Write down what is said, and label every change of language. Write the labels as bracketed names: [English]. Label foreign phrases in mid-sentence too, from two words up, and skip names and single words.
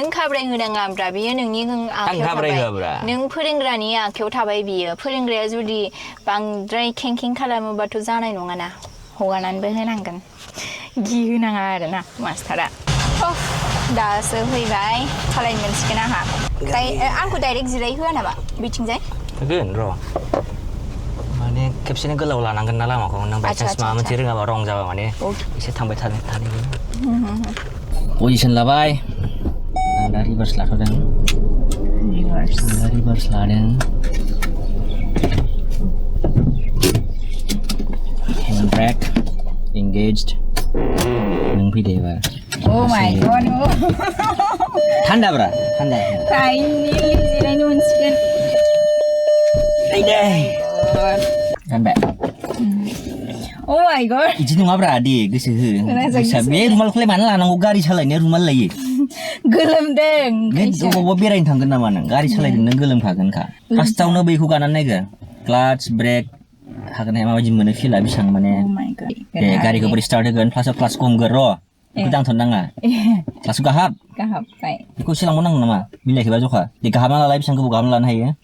[Bodo] घाबरायहोनाङाब्रा बियो नोंनि आखायाव थाबाय नों फोरोंग्रानि आखायाव थाबाय बियो फोरोंग्राया जुदि बांद्राय खेंखें खालामोबाथ' जानाय नङाना हगारनानैबो होनांगोन गिहोनाङा आरोना मास्टारा दासो फैबाय सालायनो मोनसिगोन आंहा आंखौ डाइरेक्ट जिरायहोआ नामा बिथिंजाय होगोन र' माने खेबसेनो गोलाव लानांगोन ना लामाखौ नों बायचान्स माबा मोनसे रोङाबा रं जाबा माने एसे थांबाय थानो पजिसन लाबाय दा रिभार्स लाथ'दों रिभार्स लादों [English] hand brake engaged [Bodo] नों फैदो एबार [English] Oh my god [Bodo] थान्दा ब्रा थान्दा फाइनेलि जिरायनो मोनसिगोन थान्दा [English] Oh my god [Bodo] इदि नङाब्रा दे गोसो हो बे रुमालखौलाय मानो लानांगौ गारि सालायनाया रुमाल लायो गोलोमदों बबावबा बेरायनो थांगोन नामा नों गारि सालायदों नों गोलोमखागोनखा फार्स्टआवनो बैखौ गानानै नायगोन [English] clutch brake [Bodo] हागोन माबायदि मोनो फिला बेसेबां माने दे गारिखौ बोरै स्टार्ट होगोन फार्स्टआव क्लाचखौ हमगोन र' बेखौ दांथ'नाङा क्लाचखौ गाहाबबाय बेखौ एसे लांबावनांगौ नामा मिलायखोबा जखा दे गाहाबना लालाय बेसेबां गोबाव गाहाबना लानो हायो